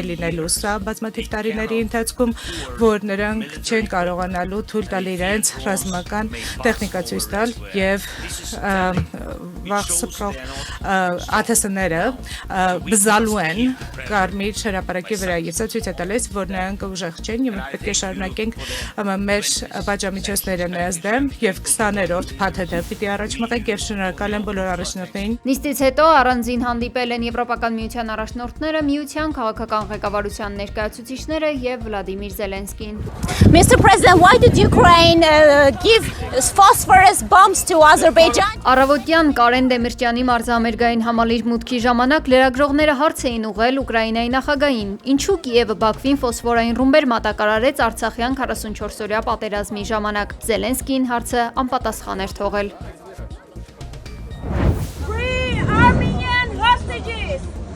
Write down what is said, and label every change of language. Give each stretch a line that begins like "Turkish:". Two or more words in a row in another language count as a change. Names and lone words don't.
Armenian: լինելու սա բազմաթիվ տարիների ընթացքում, որ նրանք չեն կարողանալու թույլ տալ իրենց ռազմական տեխնիկա ցույց տալ եւ վաղսփռող ԱԹՍ-ները բզալու են Կարմիր հրապարակի վրա եւ սա ցույց է տալիս, որ նրանք ուժեղ չեն եւ մենք պետք է շարունակենք մեր պատժամիջոցները նրանց դեմ եւ 20-րդ փաթեթը պիտի առաջ մղենք եւ շնորհակալ եմ բոլոր առաջնորդներին։ Նիստից հետո առանձին հանդիպել են Եվրոպական միության առաջնորդները, միության քաղաքական ղեկավարության ներկայացուցիչները եւ Վլադիմիր Զելենսկին։
English: Mr. President, why did Ukraine give phosphorus bombs to Azerbaijan?
Armenian: Առավոտյան Կարեն Դեմիրճյանի մարզամերգային համալիր մուտքի ժամանակ լրագրողները հարց էին ուղղել Ուկրաինայի նախագահին, ինչու Կիևը Բաքվին ֆոսֆորային ռումբեր մատակարարեց Արցախյան 44-օրյա պատերազմի ժամանակ։ Զելենսկին հարցը անպատասխան էր թողել։
English: Free Armenian hostages!